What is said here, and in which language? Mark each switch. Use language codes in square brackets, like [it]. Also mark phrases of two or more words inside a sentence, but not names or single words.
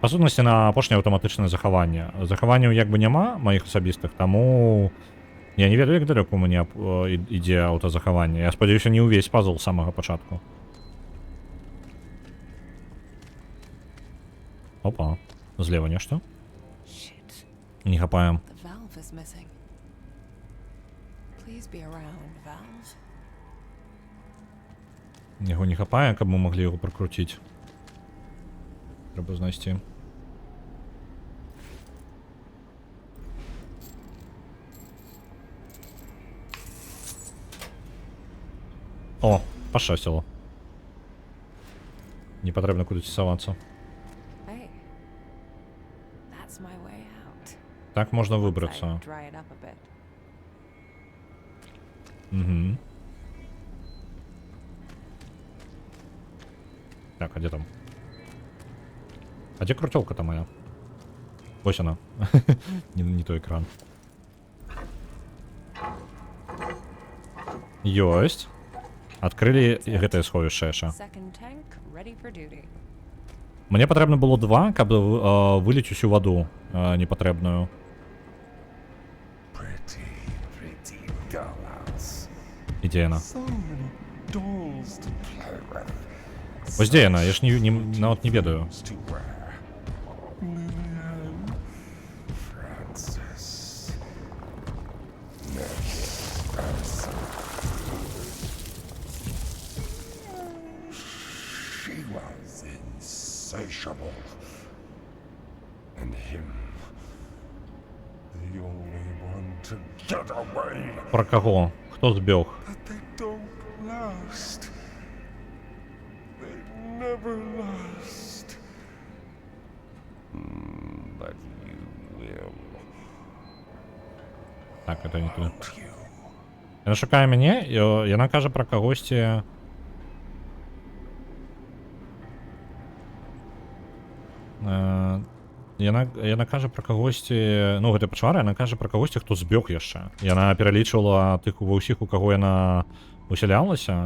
[be] Па сутнасці, на апошняе аўтаматычнае захаванне. Захаванняў як бы няма маіх асабістых, таму я не ведаю, як далёка у мяне ідзе аўтазахаванне. Я спадзяюся, не ўвесь пазл з самага пачатку. Опа, злева нешта. Shit. Не хапаем. [en] The valve is missing. Please be around, valve. [be] Яго не хапае, каб мы маглі яго пракруціць. Трэба знайсці. О, пашчасціла. Не патрэбна кудысь савацца. [en] Hey. That's my way out. [be] Так можна [en] Once I [be] выбрацца. [en] dry it up a bit. [ru] Угу. Так, а где там? А где крутелка-то моя? Ось она. [be] не той экран. Ёсть. Открыли гэтае сховішча яшчэ. [en] Second tank ready for duty. [be] Мне патрэбна было 2, каб выліць усю ваду непатрэбную. [en] Pretty, pretty dollhouse. [be] І дзе яна? [en] So many dolls to play with. [be] Вось дзе яна? Я ж нават не ведаю. [en] To wear. Lillian, Francis, she was insatiable. And him, the only one to get away. [ru] Про кого? [be] Хто збег? [en] But they don't last. They never last. But you will. [ru] Так, это не туди. [en] Won't you? [be] Яна шукае мяне, і яна кажа пра кагосьці. Яна кажа пра кагосьці, ну гэта пачвара, яна кажа пра кагосьці, хто збег яшчэ. Яна пералічвала тых ва ўсіх, у каго яна усялялася.